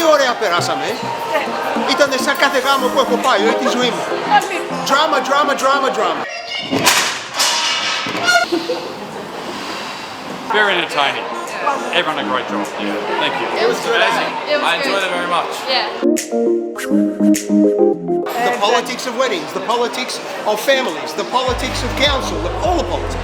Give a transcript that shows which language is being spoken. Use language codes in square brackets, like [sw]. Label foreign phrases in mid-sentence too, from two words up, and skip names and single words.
[el] ωραία περάσαμε. Ήτανε σαν κάθε γάμο που έχω πάει όλη τη ζωή μου. [en] Drama, drama, drama, drama. Very entertaining. Everyone a great job. Yeah. Thank you. It was amazing. I enjoyed it very much. Yeah. The politics of weddings, the politics of families, the politics of council, all the politics.